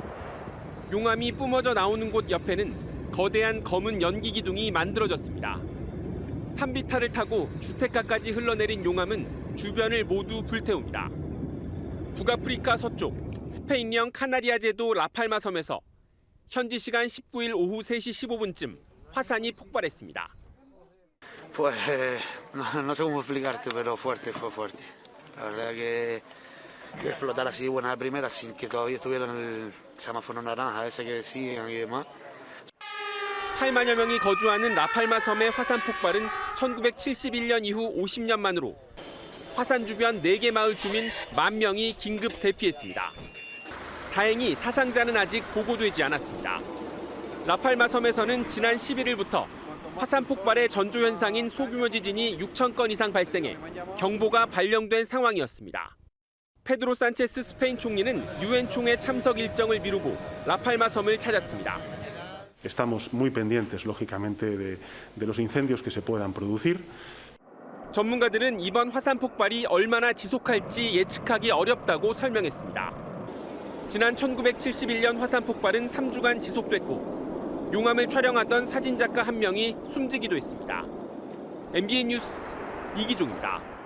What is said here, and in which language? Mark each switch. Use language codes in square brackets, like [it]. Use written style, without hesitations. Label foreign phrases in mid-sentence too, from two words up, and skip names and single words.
[ko] 용암이 뿜어져 나오는 곳 옆에는 거대한 검은 연기 기둥이 만들어졌습니다. 산비탈을 타고 주택가까지 흘러내린 용암은 주변을 모두 불태웁니다. 북아프리카 서쪽 스페인령 카나리아 제도 라팔마 섬에서 현지 시간 19일 오후 3시 15분쯤 화산이 폭발했습니다. [es] Pues no sé cómo explicarte, pero fuerte, fue fuerte. La verdad que explotar así de buena primera sin que todavía estuvieran el semáforo naranja ese que decían y demás. [ko] 8만여 명이 거주하는 라팔마 섬의 화산 폭발은 1971년 이후 50년 만으로 화산 주변 4개 마을 주민 10,000명이 긴급 대피했습니다. 다행히 사상자는 아직 보고되지 않았습니다. 라팔마 섬에서는 지난 11일부터 화산 폭발의 전조 현상인 소규모 지진이 6,000건 이상 발생해 경보가 발령된 상황이었습니다. 페드로 산체스 스페인 총리는 유엔 총회 참석 일정을 미루고 라팔마 섬을 찾았습니다. [es] Estamos muy pendientes, lógicamente, de los incendios que se puedan producir. [ko] 전문가들은 이번 화산 폭발이 얼마나 지속할지 예측하기 어렵다고 설명했습니다. 지난 1971년 화산 폭발은 3주간 지속됐고 용암을 촬영하던 사진작가 1명이 숨지기도 했습니다. MBN 뉴스 이기종입니다.